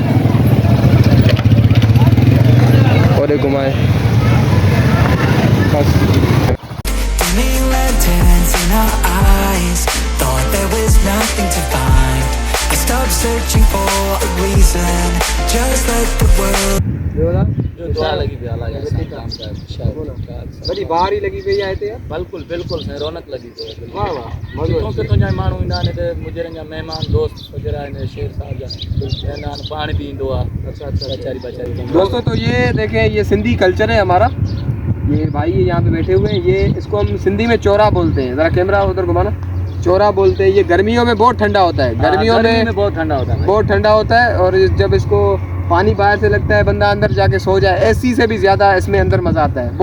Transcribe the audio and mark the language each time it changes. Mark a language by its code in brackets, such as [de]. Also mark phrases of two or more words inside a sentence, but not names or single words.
[ur] اور گھمائیں بس. [en] Dimming lanterns in our eyes, thought there was nothing to find. I stopped searching for a reason, just let the world. [ur] بڑی باہر ہی لگی ہوئی ہے یار. بالکل بالکل صحیح رونق لگی ہوئی ہے. واہ واہ, [sd] क्योंकि तुझा माण्हू ईंदा आहिनि हिते, मुंहिंजे जा महिमान दोस्त वग़ैरह आहिनि, शेर साहब जा रहंदा आहिनि, पाणी बि ईंदो आहे। [ur] اچھا بچاری. دوستوں، تو یہ دیکھیں، یہ سندھی کلچر ہے ہمارا۔ یہ بھائی یہاں پہ بیٹھے ہوئے ہیں، یہ اس کو ہم سندھی میں چورا بولتے ہیں. ذرا کیمرا ادھر گھمانا۔ چورا بولتے ہیں. یہ گرمیوں میں بہت ٹھنڈا ہوتا ہے. گرمیوں میں بہت ٹھنڈا ہوتا ہے, بہت ٹھنڈا ہوتا ہے. اور جب اس کو پانی باہر سے لگتا ہے، بندہ اندر جا کے سو جائے، اے سی سے بھی زیادہ اس میں اندر مزہ آتا ہے.